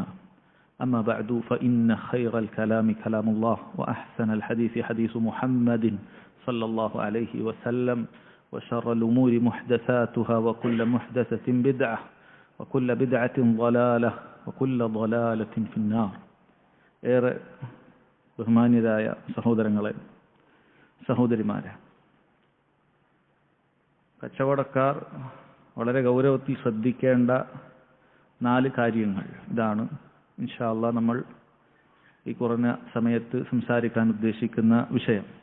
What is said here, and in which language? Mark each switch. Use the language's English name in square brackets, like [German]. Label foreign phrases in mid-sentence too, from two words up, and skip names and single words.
[Arabic] أما بعد فإن خير الكلام كلام الله وأحسن الحديث حديث محمد صلى الله عليه وسلم وشر الأمور محدثاتها وكل محدثة بدعة وكل بدعة ضلالة وكل ضلالة في النار. [Malayalam] ബഹുമാന്യരായ സഹോദരങ്ങളെ, സഹോദരിമാരെ, കച്ചവടക്കാർ വളരെ ഗൗരവത്തിൽ ശ്രദ്ധിക്കേണ്ട 4 കാര്യങ്ങൾ ഇതാണ് [Arabic] إن شاء الله [Malayalam] നമ്മൾ ഈ കുറഞ്ഞ സമയത്ത് സംസാരിക്കാൻ ഉദ്ദേശിക്കുന്ന വിഷയം.